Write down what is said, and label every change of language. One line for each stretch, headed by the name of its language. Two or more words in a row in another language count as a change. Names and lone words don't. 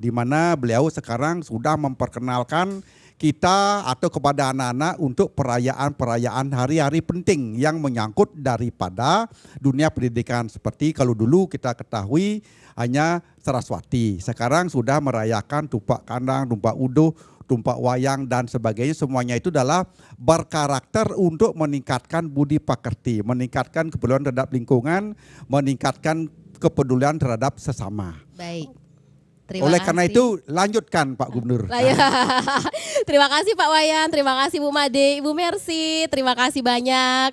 Indonesian: Di mana beliau sekarang sudah memperkenalkan kita atau kepada anak-anak untuk perayaan-perayaan hari-hari penting yang menyangkut daripada dunia pendidikan. Seperti kalau dulu kita ketahui hanya Saraswati. Sekarang sudah merayakan tumpak kandang, tumpak uduh, tumpak wayang dan sebagainya. Semuanya itu adalah berkarakter untuk meningkatkan budi pekerti, meningkatkan kepedulian terhadap lingkungan, meningkatkan kepedulian terhadap sesama. Baik. Oleh karena itu lanjutkan Pak Gubernur. Terima kasih Pak Wayan, terima kasih Bu Made, Ibu Mercy, terima kasih banyak.